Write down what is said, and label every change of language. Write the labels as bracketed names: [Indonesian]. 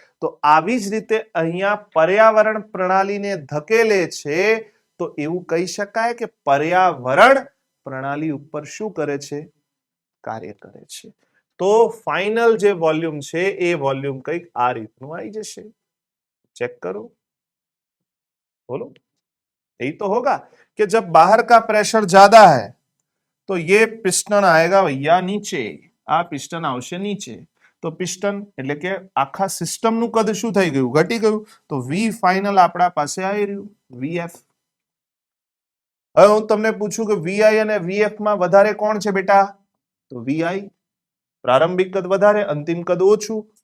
[Gujarati] તો આવી જ રીતે અહીંયા પર્યાવરણ પ્રણાલીને ધકેલે છે તો એવું કહી શકાય કે પર્યાવરણ પ્રણાલી ઉપર શું કરે છે? કાર્ય કરે છે. તો फाइनल જે वॉल्यूम છે એ वॉल्यूम કંઈક આ રીતનું આવી જશે. [Hindi] चेक करो, बोलो. यही तो होगा कि जब बाहर का प्रेशर ज्यादा है तो ये पिस्टन आएगा भैया नीचे, [Gujarati] આ પિસ્ટન આવશે નીચે. તો પિસ્ટન એટલે કે આખા સિસ્ટમનું કદ શું થઈ ગયું? ઘટી ગયું. તો વી ફાઇનલ આપણા પાસે આવી રહ્યું વીએફ. હવે હું તમને પૂછું કે વીઆઈ અને વીએફ માં વધારે કોણ છે બેટા? તો વીઆઈ. પ્રારંભિક કદ વધારે, અંતિમ કદ ઓછું.